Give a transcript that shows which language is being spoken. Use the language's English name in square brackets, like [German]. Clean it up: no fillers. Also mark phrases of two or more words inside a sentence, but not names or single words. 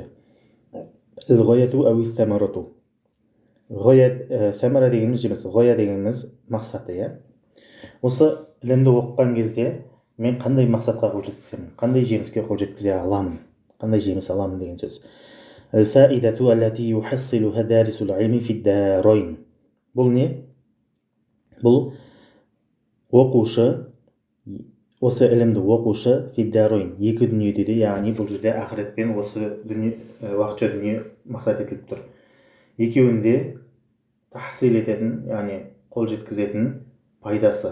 [Arabic] الغاية أو الثمرة. [Kazakh] Ғаят, сәмәра дегеніміз жеміс, ғая дегеніміз мақсаты, иә. Осы ілімді оқыған кезде мен қандай мақсатқа қол жеткіземін, қандай жеміске қол жеткізе аламын, қандай жеміс аламын деген сөз. [Arabic] الفائدة التي يحصلها دارس العلم في الدارين. [Kazakh] Бұл не? Бұл оқушы, осы ілімді оқушы [Arabic] في الدارين, [Kazakh] екі дүниеде де, яғни бұл жерде ақырет пен осы уақытша дүние мақсат етіліп тұр. Екеуінде тахсил ететін, яғни қол жеткізетін пайдасы.